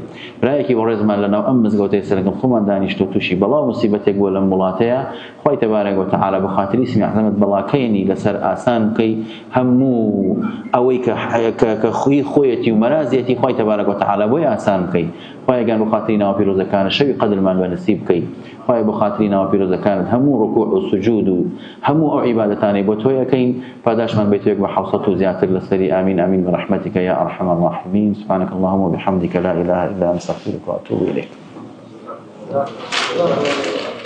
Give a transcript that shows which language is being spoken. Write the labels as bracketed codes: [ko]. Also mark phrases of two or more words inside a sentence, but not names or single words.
[ckb] برایەکی بەڕێزمان لەناو ئەم مزگەوتەی سەرگەم خۆمان دانیشتۆ تووشی بەڵاو مصیبەتێک بووە لەم وڵاتەیە، خوای [ar] تەبارەک و تەعالا [ckb] بە خاتری اسمی عەزەمت بەڵاکەیەنی لەسەر ئاسان بکەی هەموو ئەوەی کە خۆیەتی و مەرازێتی، خوای [ar] تەبارەک و تەعالا [ckb] بۆی ئاسان بکەی. خوایە گیان بۆ خاتری ناوە پیرۆزەکانت شەوی قەدرمان بەنسیب بکەی. خوایە بۆ خاتری ناوە پیرۆزەکانت هەموو ڕکوع و سجود و هەموو ئەو عیبادەتانەی بۆ تۆ یەکەین، پاداشمان بێتێک بە 700 و زیاتر لەسەری. [ar] ئامین ئامین برحمتك يا أرحم الراحمين. سبحانك اللهم وبحمدك لا إله إلا أنت أستغفرك وأتوب إليك.